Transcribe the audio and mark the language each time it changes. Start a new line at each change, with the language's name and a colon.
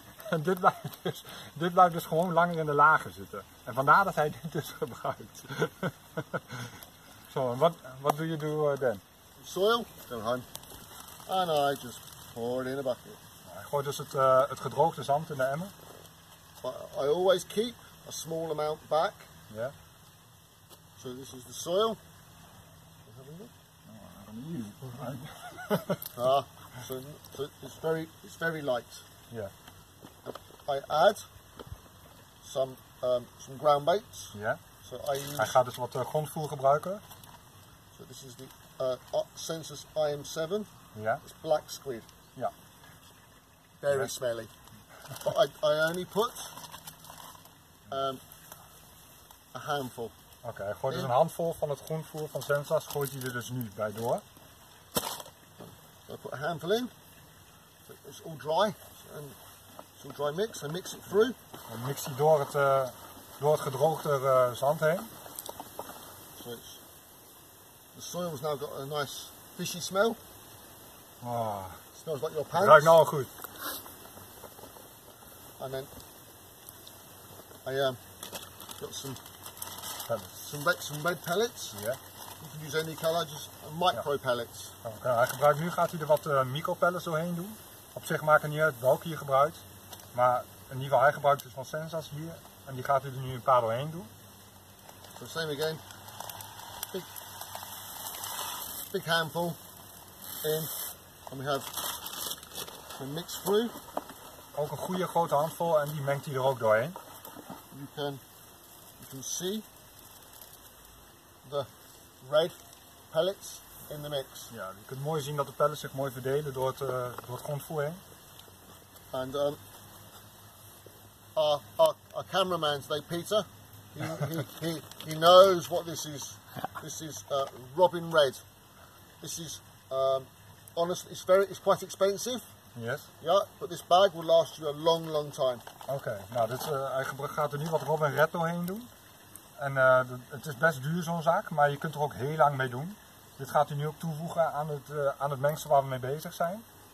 Dutch: En dit blijft dus gewoon langer in de lagen zitten. En vandaar dat hij dit dus gebruikt.
English: So, what do you do then? Soil, go home, and I just pour it in a bucket.
Dutch: Hij gooit dus het gedroogde zand in de emmer.
English: I always keep a small amount back. Yeah. So this is the soil. So it's very light. Yeah. I add some ground baits. Yeah. So
Dutch: hij gaat dus wat grondvoer gebruiken.
English: So this is the Sensus IM7. Yeah. It's black squid. Yeah. Very smelly. But I only put a handful.
Dutch: Oké, hij gooit dus een handvol van het groenvoer van Sensus, gooit hij er dus nu bij door.
English: So I put a handful in. So it's all dry and It's all dry mix. I mix it through.
Dutch: Dan mix je door het gedroogde zand heen.
English: So the soil's now got a nice fishy smell. Oh, Smells like your
Dutch: het
English: pants.
Dutch: ruikt nou al goed.
English: And then I got some red pellets.
Dutch: Ja.
English: You can use any colour, just micro pellets.
Dutch: Oké, nu gaat hij er wat micropellets doorheen doen. Op zich maakt het niet uit welke je gebruikt. Maar in ieder geval, hij gebruikt dus van Sensas hier. En die gaat hij er nu een paar doorheen doen.
English: So same again. Big handful in, and we mix through.
Dutch: Ook een goede grote handvol en die mengt hij er ook doorheen.
English: You can see the red pellets in the mix.
Dutch: Ja, je kunt mooi zien dat de pellets zich mooi verdelen door het grondvoer heen.
English: And our cameraman today, Peter, he knows what this is. This is Robin Red. This is honestly, it's quite expensive. Yes. Yeah, but this bag will last you a long time.
Dutch: Oké, nou hij gaat er nu wat Robin Red doorheen doen. En het is best duur zo'n zaak, maar je kunt er ook heel lang mee doen. Dit gaat hij nu ook toevoegen aan het mengsel waar we mee bezig zijn.